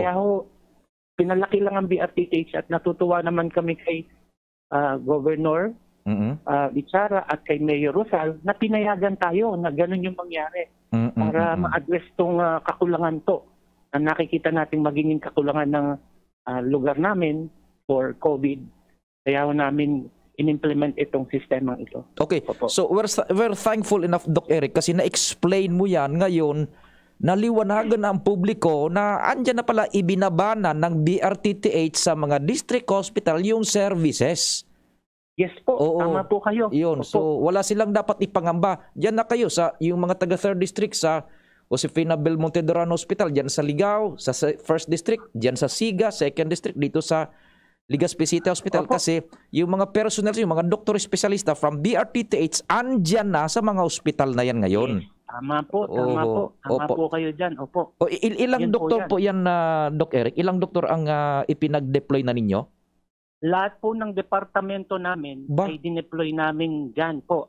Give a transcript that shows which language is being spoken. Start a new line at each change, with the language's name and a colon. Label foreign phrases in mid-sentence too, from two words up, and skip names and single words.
Filipino: Kaya pinalaki lang ang BRTTH at natutuwa naman kami kay Governor Bichara at kay Mayor Rosal na pinayagan tayo na ganun yung mangyari para ma-address tong kakulangan to na nakikita natin magiging kakulangan ng lugar namin for COVID. Kaya namin in-implement itong sistemang ito.
English: Okay, so we're thankful enough,
Filipino: Doc Eric, kasi na-explain mo yan ngayon, naliwanagan na ang publiko na andyan na pala ibinabana ng BRTTH sa mga district hospital yung services. Yes po, tama po kayo. Yun, so wala silang dapat ipangamba. Diyan na kayo sa yung mga taga 3rd District sa Josefina Belmonte Duran Hospital, diyan sa Ligao, sa 1st District, diyan sa Siga, 2nd District, dito sa Legazpi City Hospital. Kasi yung mga personnel, yung mga doktor espesyalista from BRTTH, andyan na sa mga hospital na yan ngayon. Yes. Tama po. Tama po kayo dyan. Opo. Ilang Yan doktor po yan, Doc Eric? Ilang doktor ang ipinag-deploy na ninyo? Lahat po ng departamento namin ay dineploy namin dyan po.